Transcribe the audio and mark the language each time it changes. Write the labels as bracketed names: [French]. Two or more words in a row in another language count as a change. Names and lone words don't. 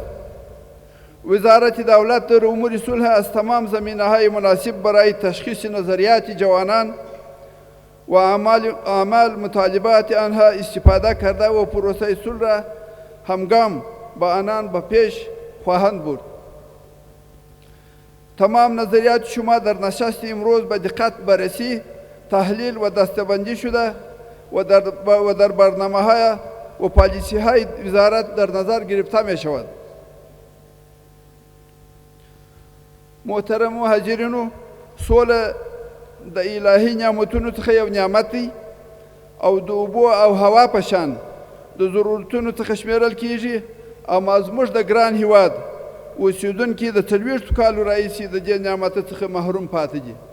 [Persian] وزارت دولت در امور صلح از تمام زمینه‌های مناسب برای تشخیص نظریات جوانان و اعمال مطالبات آنها استفاده کرده و پروسه صلح را همگام با آنان به پیش خواهند برد. تمام نظریات شما در نشست امروز به دقت بررسی، تحلیل و دسته‌بندی شده و در برنامه‌های و پالیسی‌های وزارت در نظر گرفته می‌شود. [Pashto] محترم حاضرینو، سوله د الهي نعمتونو څخه یو نعمت دی او د اوبو او هوا په شان د ضرورتونو څخه شمیرل کیږي. اما زموږ د ګران هیواد اوسیدونکي د 40 کالو راهیسې د دې نعمت څخه محروم پاتې دي.